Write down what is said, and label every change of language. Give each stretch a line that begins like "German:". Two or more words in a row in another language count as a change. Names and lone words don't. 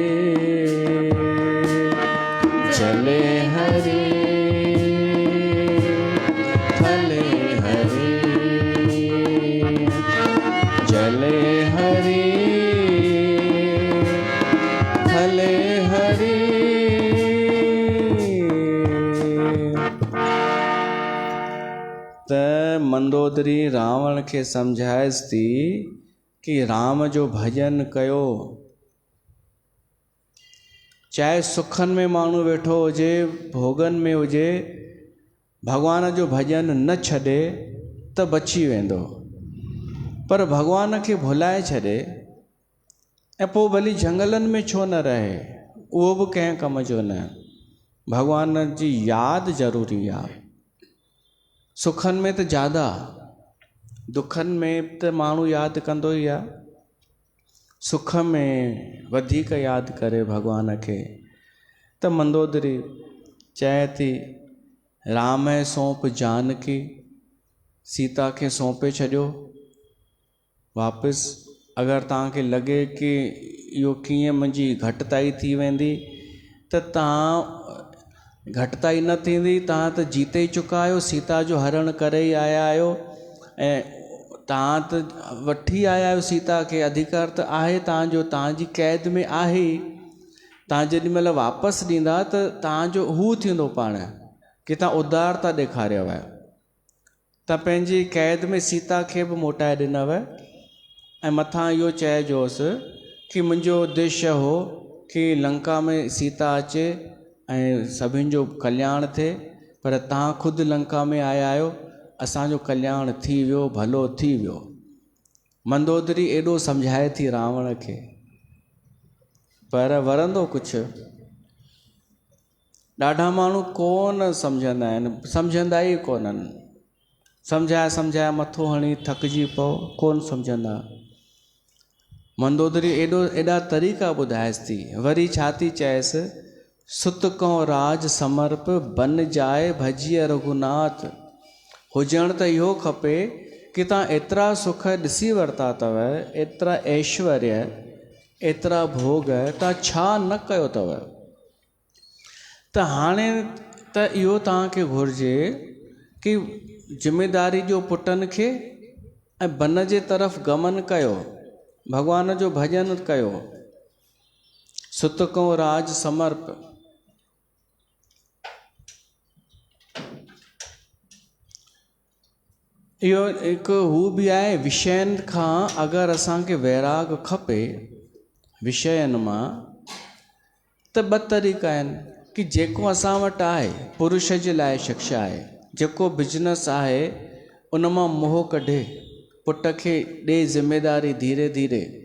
Sindhi: चले हरि थले हरि जले हरि थले हरि त मंदोदरी रावण खे सम्झाएसि थी कि राम जो भजन कयो। चाहे सुखनि में माण्हू वेठो हुजे, भोगनि में हुजे, भॻवान जो भजन न छॾे त बची वेंदो। पर भॻवान खे भुलाए छॾे ऐं पोइ भली झंगलनि में छो न रहे, उहो बि कंहिं कम जो न। भॻवान जी यादि ज़रूरी आहे। सुखनि में त ज़्यादा, दुखनि में त माण्हू यादि कंदो ई आहे। सुख में वधीक यादि करे भॻवान खे। त मंदोदरी चए थी राम ऐं सौंप जानकी, सीता खे सौंपे छॾियो वापसि। अगरि तव्हांखे लॻे कि इहो कीअं मुंहिंजी घटिताई थी वेंदी त तव्हां घटिताई न थींदी। तव्हां त जीते ई चुका आहियो, सीता जो हरण करे ई आया आहियो ऐं तव्हां त वठी आया आहियो सीता खे, अधिकार त आहे तव्हांजो, तव्हांजी क़ैद में आहे। तव्हां जेॾी महिल वापसि ॾींदा त तव्हांजो हू थींदो पाण की तव्हां उदारता ॾेखारियव, त पंहिंजी क़ैद में सीता खे बि मोटाए ॾिनव ऐं मथां इहो चइजोसि कि मुंहिंजो उद्देश्य हो कि लंका में सीता अचे ऐं सभिनि जो कल्याण थिए, पर तव्हां ख़ुदि लंका में आया आहियो, असांजो कल्याण थी वियो, भलो थी वियो। मंदोदरी एॾो सम्झाए थी रावण खे, पर वरंदो कुझु। ॾाढा माण्हू कोन सम्झंदा आहिनि, सम्झंदा ई कोन्हनि। सम्झाए मथो हणी थकिजी पओ, कोन सम्झंदा। मंदोदरी एॾा तरीक़ा ॿुधाएसि थी। वरी छा थी चएसि,
Awadhi: सुत को राज समर्प बन जाए भजिय रघुनाथ।
Sindhi: हुजण त इहो खपे कि तव्हां एतिरा सुख ॾिसी वरिता अथव, एतिरा ऐश्वर्य, एतिरा भोग, तव्हां छा न कयो अथव। त हाणे त इहो तव्हांखे घुरिजे कि ज़िमेदारी जो पुटनि खे ऐं बन जे तरफ़ गमन कयो, भॻवान जो भॼन कयो।
Awadhi: सुत को राज समर्प।
Sindhi: इहो हिकु हू बि आहे, विषयनि खां अगरि असांखे वैराग खपे विषयनि मां, त ॿ तरीक़ा आहिनि कि जेको असां वटि आहे, पुरुष जे लाइ शिक्षा आहे, जेको बिजनेस आहे उन मां मोह कढे, पुट खे ॾे ज़िमेदारी धीरे धीरे।